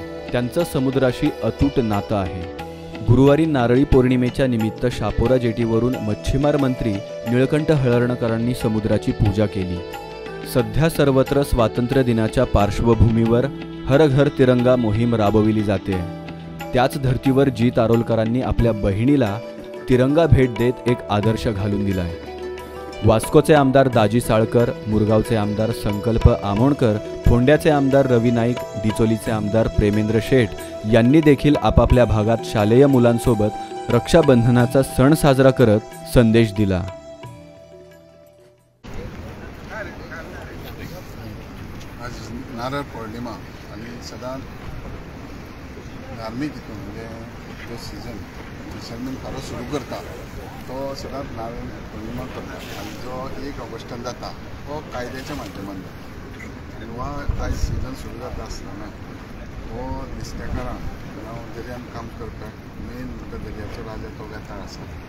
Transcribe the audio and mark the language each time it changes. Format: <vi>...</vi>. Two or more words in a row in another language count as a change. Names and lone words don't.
<mr>त्यांचं समुद्राशी अतूट नातं आहे। गुरुवारी नारळी पौर्णिमेच्या निमित्त शापोरा जेटीवरून मच्छीमार मंत्री निळकंठ हळर्णकरांनी समुद्राची पूजा केली। सध्या सर्वत्र स्वातंत्र्य दिनाच्या पार्श्वभूमीवर हर घर तिरंगा मोहीम राबविली जाते। त्याच धर्तीवर जीत आरोलकरांनी आपल्या बहिणीला तिरंगा भेट देत एक आदर्श घालून दिलाय। वास्कोचे आमदार दाजी साळकर, मुरगावचे आमदार संकल्प आमोणकर, फोंड्याचे आमदार रवी नाईक, डिचोलीचे आमदार प्रेमेंद्र शेठ यांनी देखील आपापल्या भागात शालेय मुलांसोबत रक्षाबंधनाचा सण साजरा करत संदेश दिला।</mr> <kok>आज नारळ पौर्णिमा आणि सदां धार्मीक हितून म्हणजे जो सिजन दिसांनी फार सुरू करता तो सदांच नारळ पौर्णिमा करता आणि जो 1 ऑगस्टान जाता तो कायद्याच्या माध्यमांतून जाता। आणि हो आज सिजन सुरू जाता आसतना हो नुस्तेकारां जावं दर्यान काम करपाक मेन म्हणजे दर्याचो राजा तो वेताळ आसा।</kok>